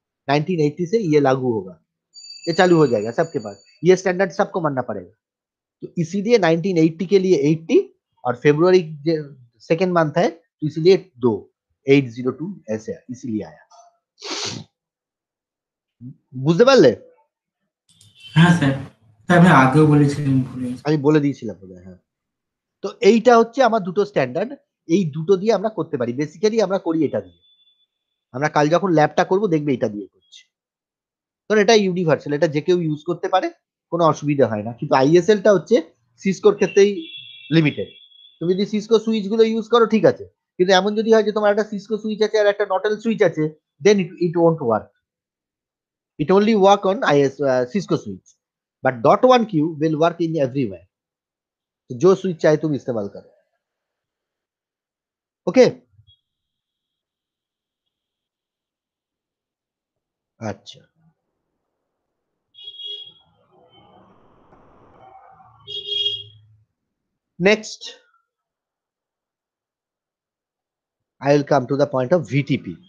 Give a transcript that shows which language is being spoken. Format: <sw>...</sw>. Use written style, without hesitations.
<hi>1980 से ये लागू होगा, ये चालू हो जाएगा सबके पास, ये स्टैंडर्ड सबको मानना पड़ेगा। तो इसीलिए 1980 के लिए 80 और फेब्रुआरी सेकेंड मंथ है तो इसीलिए 802 ऐसे इसीलिए आया।</hi> <bn>বুঝতে পারলে? হ্যাঁ স্যার, স্যার আপনি আগেও বলেছিলেন ভুলে গেছি। আমি বলে দিয়েছিলাম বোধহয়, হ্যাঁ। তো এইটা হচ্ছে আমার দুটো স্ট্যান্ডার্ড, এই দুটো দিয়ে আমরা করতে পারি, বেসিক্যালি আমরা করি এটা দিয়ে। আমরা কাল যখন ল্যাবটা করব দেখবে এটা দিয়ে করছি, কারণ এটা ইউনিভার্সাল, এটা যে কেউ ইউজ করতে পারে, কোনো অসুবিধা হয় না। কিন্তু আইএসএলটা হচ্ছে সিসকোর ক্ষেত্রেই লিমিটেড। তুমি যদি সিসকো সুইচ গুলো ইউজ করো ঠিক আছে, কিন্তু এমন যদি হয় যে তোমার একটা সিসকো সুইচ আছে আর একটা নটেল সুইচ আছে,</bn> <en>Then it won't work. It only work on IS Cisco switch, but .1Q will work in everywhere.</en> <hi>तो जो स्विच चाहे तुम इस्तेमाल करो, ओके?</hi> <en>अच्छा, next I will come to the point of VTP.</en>